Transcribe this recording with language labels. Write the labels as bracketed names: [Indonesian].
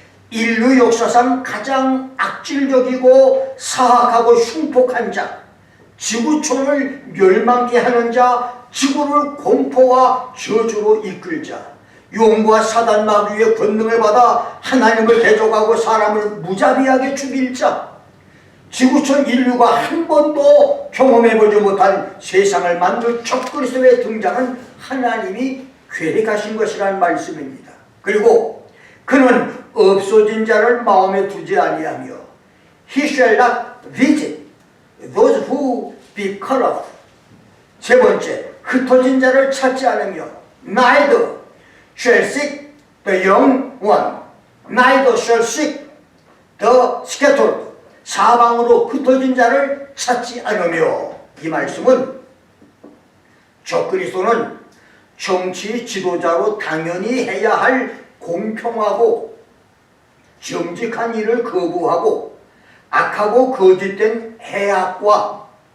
[Korean] 인류 역사상 가장 악질적이고 사악하고 흉폭한 자, 지구촌을 멸망케 하는 자, 지구를 공포와 저주로 이끌 자, 용과 사단 마귀의 권능을 받아 하나님을 대적하고 사람을 무자비하게 죽일 자, 지구촌 인류가 한 번도 경험해보지 못한 세상을 만들 적그리스도의 등장은 하나님이 계획하신 것이라는 말씀입니다. 그리고 그는 없어진 자를 마음에 두지 아니하며 [English] He shall not visit those who be cut off. [Korean] 세 번째, 흩어진 자를 찾지 않으며 [English] Neither shall seek the young one, neither shall seek the scattered. [Korean] 사방으로 흩어진 자를 찾지 않으며, 이 말씀은 적그리스도는 정치 지도자로 당연히 해야 할 공평하고 정직한 일을 거부하고 악하고 거짓된 해악과